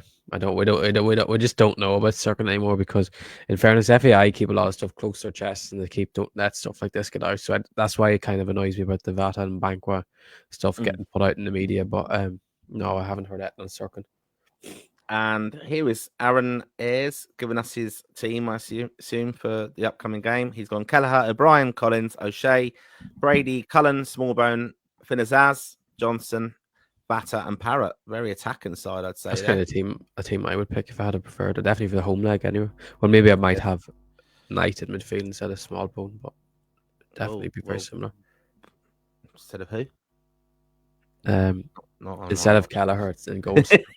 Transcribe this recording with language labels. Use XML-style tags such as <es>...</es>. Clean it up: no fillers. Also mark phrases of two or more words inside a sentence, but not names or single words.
<en>We just don't know about Serkin anymore, because in fairness, FAI keep a lot of stuff close to their chests and they don't let stuff like this get out. So that's why it kind of annoys me about the Vata and Abankwah stuff getting put out in the media. But no, I haven't heard that on Serkin. And here is Aaron Ayres giving us his team, I assume, for the upcoming game. He's gone Kelleher, O'Brien, Collins, O'Shea, Brady, Cullen, Smallbone, Finazaz, Johnson, Vata, and Parrott. Very attacking side, I'd say. That's kind of a team I would pick if I had a preferred. Definitely for the home leg anyway. Well, maybe I might have Knight at midfield instead of Smallbone, but definitely be very similar. Instead of who? Instead of Kelleher in goals.</en>